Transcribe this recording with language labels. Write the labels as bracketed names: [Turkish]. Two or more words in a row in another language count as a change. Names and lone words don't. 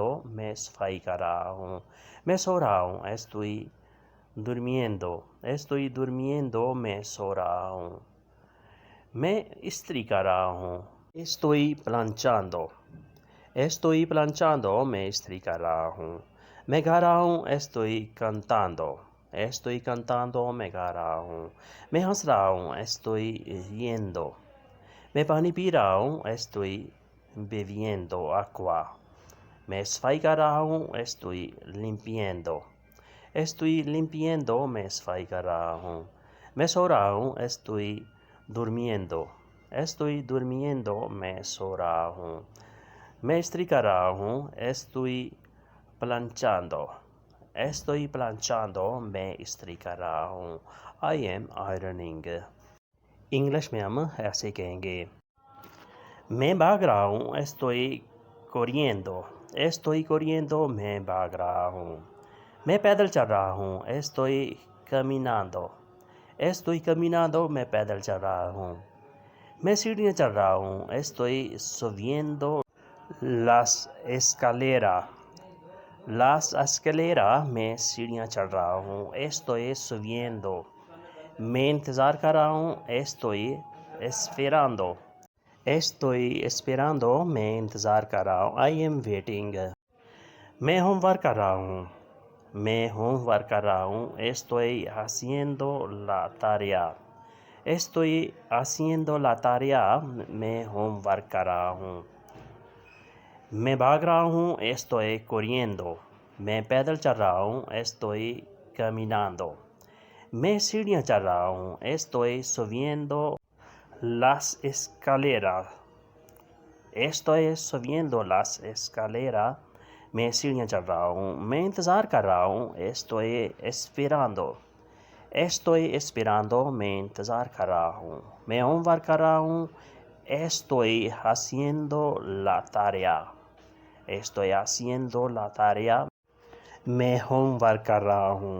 [Urdu] میں صفائی کر رہا ہوں. میں سو رہا ہوں. [Spanish] estoy durmiendo. estoy durmiendo. [Urdu] میں سو رہا ہوں. میں استری کر رہا ہوں. [Spanish] estoy planchando. estoy planchando. [Urdu] میں استری کر رہا ہوں. میں گا رہا ہوں. [Spanish] estoy cantando. estoy cantando. [Urdu] میں گا رہا ہوں. میں ہنس رہا ہوں. [Spanish] estoy riendo. [Urdu] میں پانی پی رہا ہوں. [Spanish] estoy bebiendo agua. [Urdu] میں صفائی کر رہا ہوں. [Spanish] estoy limpiando. estoy limpiando. [Urdu] میں صفائی کر رہا ہوں. میں سو رہا ہوں. [Spanish] estoy durmiendo. estoy durmiendo. [Urdu] میں سو رہا ہوں. میں استری کر رہا ہوں. estoy planchando. estoy planchando. میں استری کر رہا ہوں. [English] I am ironing. [Urdu] انگلش میں ہم ایسے کہیں گے. میں بھاگ رہا ہوں. [Spanish] estoy corriendo. estoy corriendo [Urdu] میں بھاگ رہا ہوں. میں پیدل چل رہا ہوں. [Spanish] estoy caminando [Urdu] میں پیدل چل رہا ہوں. میں سیڑھیاں چڑھ رہا ہوں. [Spanish] estoy subiendo las escaleras [Urdu] میں سیڑھیاں چڑھ رہا ہوں. [Spanish] estoy subiendo [Urdu] میں انتظار کر رہا ہوں. [Spanish] estoy esperando [Urdu] میں انتظار کر رہا ہوں. [English] I am waiting [Urdu] میں [English] home work [Urdu] کر رہا ہوں. [Spanish] estoy haciendo la tarea [Urdu] میں [English] home work [Urdu] کر رہا ہوں. میں بھاگ رہا ہوں. [Spanish] estoy corriendo [Urdu] میں پیدل چل رہا ہوں. [Spanish] estoy caminando [Urdu] میں سیڑھیاں چڑھ رہا ہوں. [Spanish] estoy subiendo las escaleras [Urdu] میں سیڑھیاں چڑھ رہا ہوں. میں انتظار کر رہا ہوں. [Spanish] estoy esperando [Urdu] میں انتظار کر رہا ہوں. میں [English] home work [Urdu] کر رہا ہوں. [Spanish] estoy haciendo la tarea [Urdu] میں [English] home work [Urdu] کر رہا ہوں.